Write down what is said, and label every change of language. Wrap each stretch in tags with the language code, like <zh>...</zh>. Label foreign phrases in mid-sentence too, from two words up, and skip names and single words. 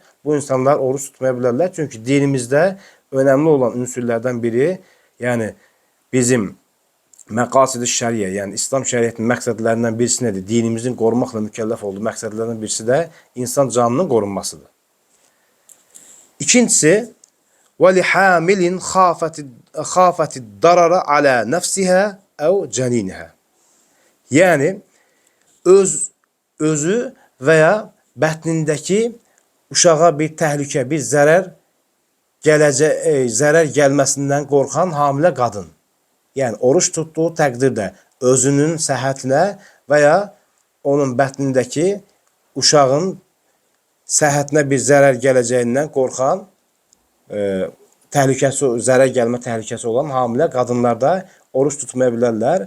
<az>Bu insanlar oruç tutmaya bilərlər. Çünki dinimizdə önəmli olan ünsürlərdən biri, yəni bizim məqasid-i şəriyə, yəni İslam şəriyyətinin məqsədlərindən birisi nədir? Dinimizin qorumaqla mükəlləf olduğu məqsədlərindən birisi də insan canının qorunmasıdır. İkincisi,</az> <ar>وَلِحَامِلٍ خَافَتِ الدَّرَرَ عَلَى نَفْسِهَا أو جنينها.</ar> <az>Yəni, özü və ya bətnindəki uşağa bir təhlükə, bir zərər gəlməsindən qorxan hamilə qadın. Yəni, oruç tutduğu təqdirdə özünün səhhətinə və ya onun bətnindəki uşağın səhhətinə bir zərər gələcəyindən qorxan, zərər gəlmə təhlükəsi olan hamilə qadınlar da oruç tutmaya bilərlər.</az>